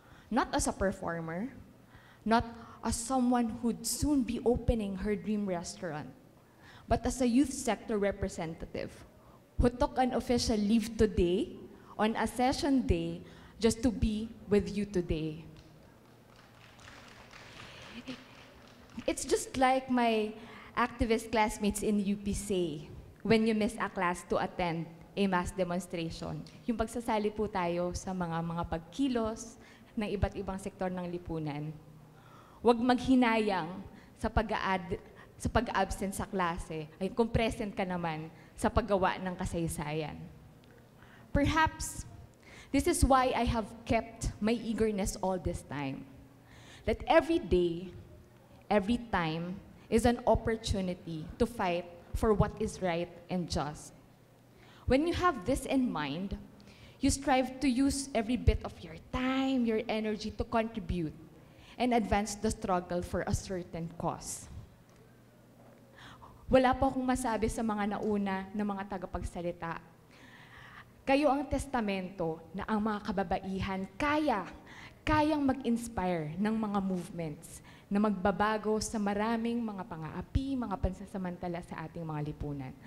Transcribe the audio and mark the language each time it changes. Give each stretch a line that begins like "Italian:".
English: Not as a performer, not as someone who'd soon be opening her dream restaurant, but as a youth sector representative who took an official leave today on a session day just to be with you today. It's just like my activist classmates in UP say, when you miss a class to attend a mass demonstration.
Filipino: Yung pagsasali po tayo sa mga pagkilos ng iba't ibang sektor ng lipunan. Huwag maghinayang sa pag-absent sa klase, ay kung present ka naman sa paggawa ng kasaysayan.
English: Perhaps, this is why I have kept my eagerness all this time. That every day, every time, is an opportunity to fight for what is right and just. When you have this in mind, you strive to use every bit of your time, your energy to contribute and advance the struggle for a certain cause.
Filipino: Wala po akong masabi sa mga nauna na mga tagapagsalita. Kayo ang testamento na ang mga kababaihan kayang mag-inspire ng mga movements na magbabago sa maraming mga pang-aapi, mga pansasamantala sa ating mga lipunan.